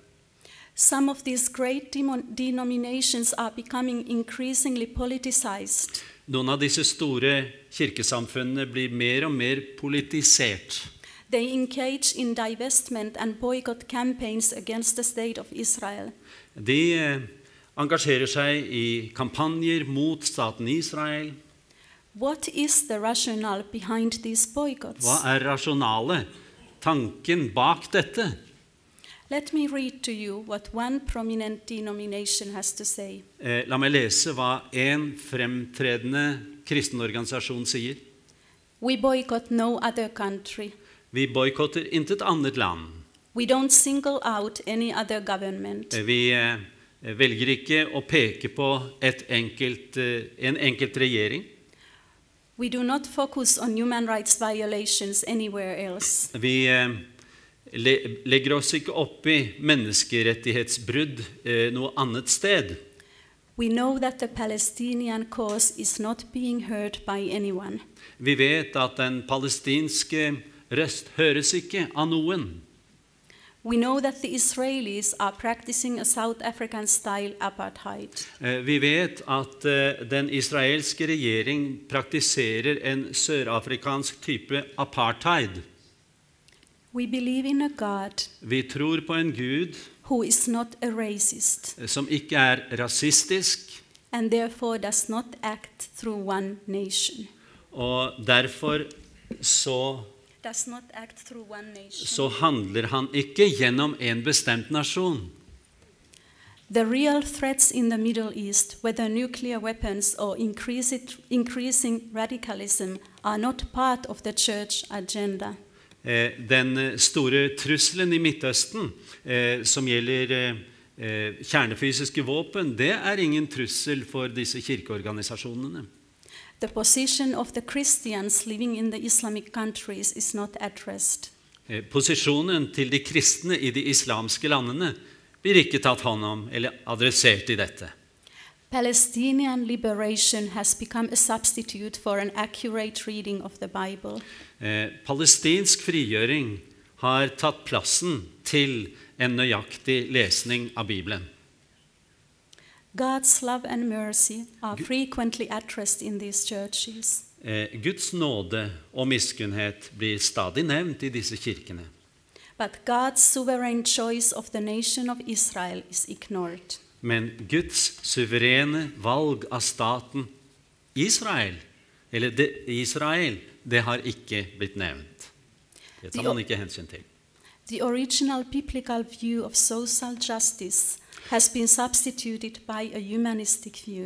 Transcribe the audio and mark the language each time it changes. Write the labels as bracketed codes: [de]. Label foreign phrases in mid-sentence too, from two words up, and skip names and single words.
[en] Some of these great denominations are becoming increasingly politicized. [no] Noen av disse store kirkesamfunnene blir mer og mer politisert. [en] They engage in divestment and boycott campaigns against the state of Israel. [no] De engasjerer seg i kampanjer mot staten Israel. [en] What is the rationale behind these boycotts? [no] Hva er rasjonale, tanken bak dette? [en] Let me read to you what one prominent denomination has to say. [no] La meg lese hva en fremtredende kristen organisasjon sier. [en] We boycott no other country. [no] Vi boykotter intet annet land. [en] We don't single out any other government. [no] Vi velger ikke å peke på en enkelt regjering. [en] We do not focus on human rights violations anywhere else. [no] Vi legger oss ikke opp i menneskerettighetsbrudd noe annet sted. [en] We know that the Palestinian cause is not being heard by anyone. [no] Vi vet at den palestinske røst høres ikke av noen. [en] We know that the Israelis are practicing a South African-style apartheid. [no] Vi vet at den israelske regjering praktiserer en sørafrikansk type apartheid. [en] We believe in a God [no] Vi tror på en Gud [en] who is not a racist [no] som ikke er rasistisk, [en] and therefore does not act through one nation. [no] og derfor så handler han ikke gjennom en bestemt nasjon. [en] The real threats in the Middle East, whether nuclear weapons or increasing radicalism, are not part of the church agenda. [no] Den store trusselen i Midtøsten, som gjelder kjernefysiske våpen, det er ingen trussel for disse kirkeorganisasjonene. [en] The position of the Christians living in the Islamic countries is not addressed. [no] Posisjonen til de kristne i de islamske landene blir ikke tatt hånd om eller adressert i dette. [en] Palestinian liberation has become a substitute for an accurate reading of the Bible. [no] Palestinsk frigjøring har tatt plassen til en nøyaktig lesning av Bibelen. [en] God's love and mercy are frequently addressed in these churches. [no] Guds nåde og miskunnhet blir stadig nevnt i disse kirkene. [en] But God's sovereign choice of the nation of Israel is ignored. [no] Men Guds suverene valg av staten Israel, det har ikke blitt nevnt. Det tar man ikke hensyn til. [en] The original biblical view of social justice has been substituted by a humanistic view.